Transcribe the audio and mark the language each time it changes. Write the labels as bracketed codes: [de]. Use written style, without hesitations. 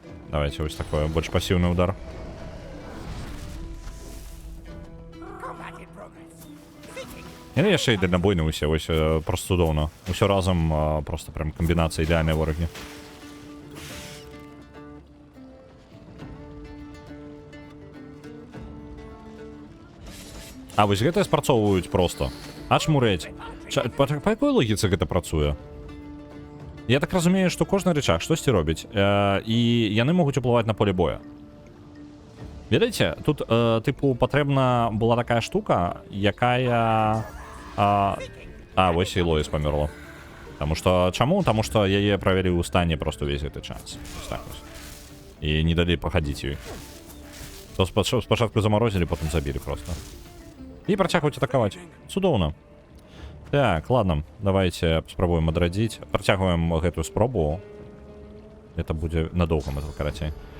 [ru] Давайте вот такой больше пассивный удар. [be] І яшчэ і дальнабойны усе, вось просто цудоўна. Усё разам просто прям камбінацыя ідэальныя ворагі. А вось гэтыя спрацоўваюць просто. Аж мурэць. Па якой логіцы гэта працуе? Я так разумею, што кожны рычаг штосьці робіць, і яны могуць уплываць на поле боя. Ведаеце, тут, тыпу, патрэбна была такая штука, якая... вось і Лоіс памерла. Таму што... Чаму? Таму што яе правялі ў стане просто увесь гэты час. Так вось. І не далі пахадзіць ёй. То спачатку замарозілі, потым забілі просто. І працягваюць атакаваць. Цудоўна. Так, ладно, давайте спробуем адрадзіць. Працягваем гэтую спробу. Это будзе надоўга, это карацей.